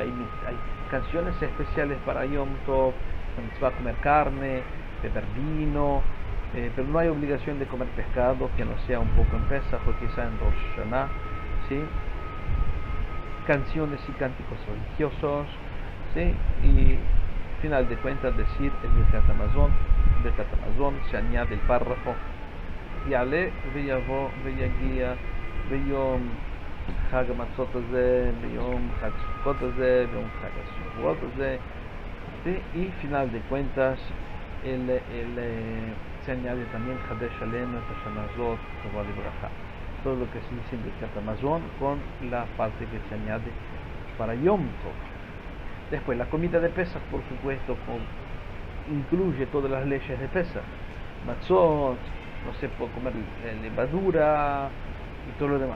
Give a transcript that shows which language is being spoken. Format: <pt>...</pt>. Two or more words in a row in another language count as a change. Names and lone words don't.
<es>Hay canciones especiales para Yom Tov, donde se va a comer carne, beber vino, pero no hay obligación de comer pescado, que no sea un poco en Pesach o quizá en Rosh Hashanah, ¿sí? Canciones y cánticos religiosos, ¿sí? Y final de cuentas decir el Birkat Hamazon, se añade el párrafo</es> <he>יעלה ויבוא ויגיע ויום חג מצות הזה, ויום חג סוכות הזה, ויום חג שבועות הזה,</he> <es>¿sí? Y final de cuentas se añade también</es> <he>חדש עלינו את השנה זאת טובה לברכה,</he> <es>todo lo que se dice en Birkat Hamazon con la parte que se añade para Yom Tov. Después la comida de Pesach, por supuesto, incluye todas las leyes de Pesach, matzot, no se puede comer levadura y todo lo demás.</es>